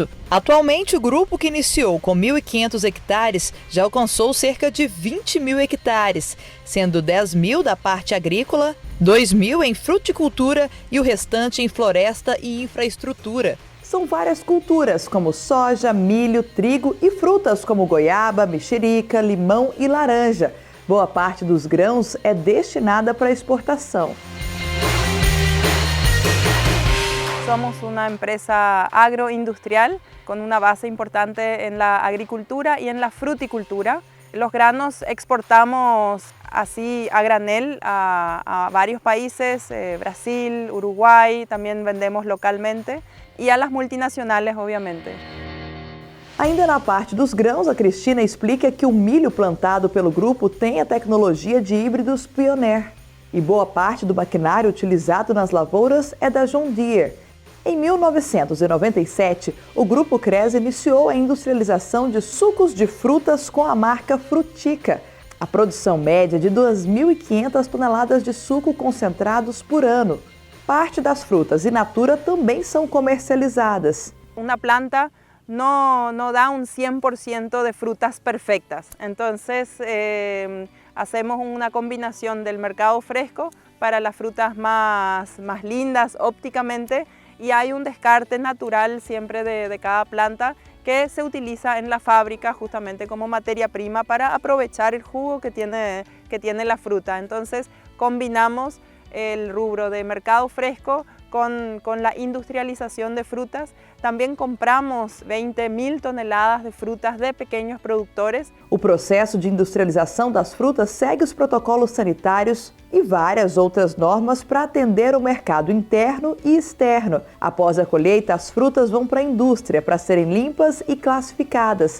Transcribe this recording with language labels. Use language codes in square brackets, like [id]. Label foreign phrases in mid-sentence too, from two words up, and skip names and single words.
[pt] Atualmente, o grupo que iniciou com 1.500 hectares já alcançou cerca de 20 mil hectares, sendo 10 mil da parte agrícola, 2 mil em fruticultura e o restante em floresta e infraestrutura. São várias culturas, como soja, milho, trigo e frutas como goiaba, mexerica, limão e laranja. Boa parte dos grãos é destinada para exportação. [es] Somos una empresa agroindustrial con una base importante en la agricultura y en la fruticultura. Los granos exportamos así a granel a varios países, Brasil, Uruguay, también vendemos localmente y a las multinacionales, obviamente. [pt] Ainda na parte dos grãos, a Cristina explica que o milho plantado pelo grupo tem a tecnologia de híbridos Pioneer. E boa parte do maquinário utilizado nas lavouras é da John Deere. Em 1997, o Grupo Cres iniciou a industrialização de sucos de frutas com a marca Frutica. A produção média é de 2.500 toneladas de suco concentrados por ano. Parte das frutas in natura também são comercializadas. [es] Uma planta no da un 100% de frutas perfectas. Entonces, hacemos una combinación del mercado fresco para las frutas más lindas ópticamente y hay un descarte natural siempre de cada planta que se utiliza en la fábrica justamente como materia prima para aprovechar el jugo que tiene la fruta. Entonces, combinamos el rubro de mercado fresco con la industrialización de frutas. [pt] Também compramos 20.000 toneladas de frutas de pequenos produtores. O processo de industrialização das frutas segue os protocolos sanitários e várias outras normas para atender o mercado interno e externo. Após a colheita, as frutas vão para a indústria para serem limpas e classificadas.